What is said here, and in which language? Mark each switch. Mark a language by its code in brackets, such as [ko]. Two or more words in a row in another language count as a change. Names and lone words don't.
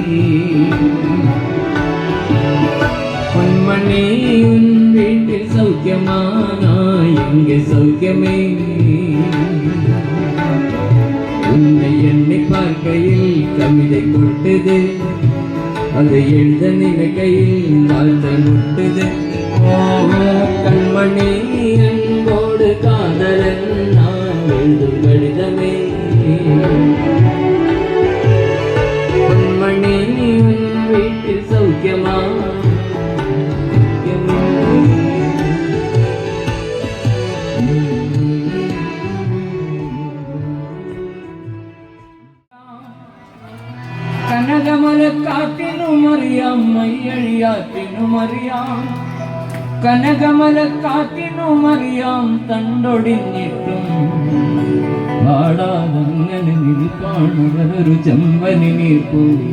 [ta] பொன்மணி உன் வீட்டில் சௌக்கியமானா எங்கே சௌக்கியமே உன்னை எண்ணி பார்க்கையில் கவிதை கொட்டுது அதை எழுத நினைக்கையில் வாழ்த்த முட்டுது ஓ கண்மணி அன்போடு காதலன் நான் எழுதும் கடிதமே பொன்மணி உன் வீட்டில் சௌக்கியமா [ml] കനകമലക്കാറ്റിനുമറിയാം മയ്യഴിയാറ്റിനുമറിയാം കനകമലക്കാറ്റിനുമറിയാം തണ്ടൊടിഞ്ഞിട്ടും പാടാതങ്ങനെ നിൽപ്പാണവനൊരു ചെമ്പനി നീർപ്പൂ